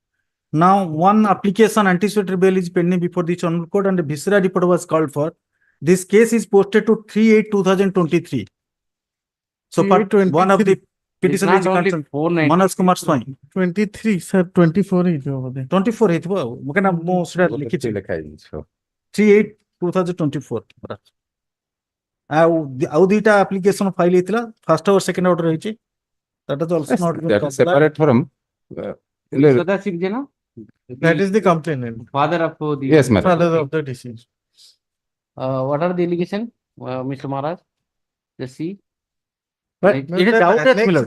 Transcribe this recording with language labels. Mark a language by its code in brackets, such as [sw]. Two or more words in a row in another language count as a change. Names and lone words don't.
[en] Now, one application anticipatory bail is pending before the Honorable Court, and the viscera report was called for. This case is posted to 3/8/2023. So, part one of the petition is concerned. Manoj Kumar Swami. 23, sir, 24 is over there. [or] 24 ହେଇଥିବ ଆଉ ମୁଁ କାହିଁକିନା ମୁଁ ସେଟା ଲିଖିଛି 3/8/2024 ଆଉ ଦୁଇଟା [en] application file [or] ହେଇଥିଲା ଫାର୍ଷ୍ଟ ଆଉ [en] second order [or] ହେଇଛି [en] that is also not That is separate from. Sadashiv Jena? That is the complainant. Father of the. Yes, madam. Father of the deceased. What are the allegation, Mr. Maharaj? Just see. But it is doubted, my lord.